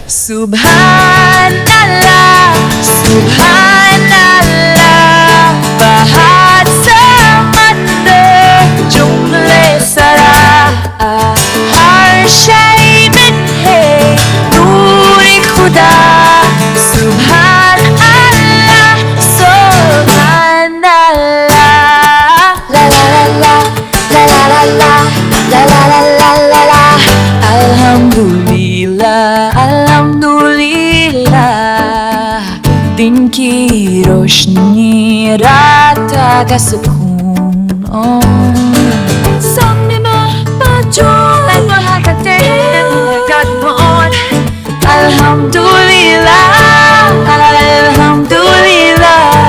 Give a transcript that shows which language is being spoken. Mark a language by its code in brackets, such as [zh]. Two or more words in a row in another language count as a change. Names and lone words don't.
[ar] سبحان الله، سبحان الله, [ur] باہر سمندر جملے سرا ہر شے میں ہے نور خدا [ar] سبحان الله، سبحان الله, la la la la la la la la la la la la la الحمد لله، الحمد لله, [ur] دن کی روشنی رات کا سکون سامنے موجود ہے قدموں [ar] الحمد لله، الحمد لله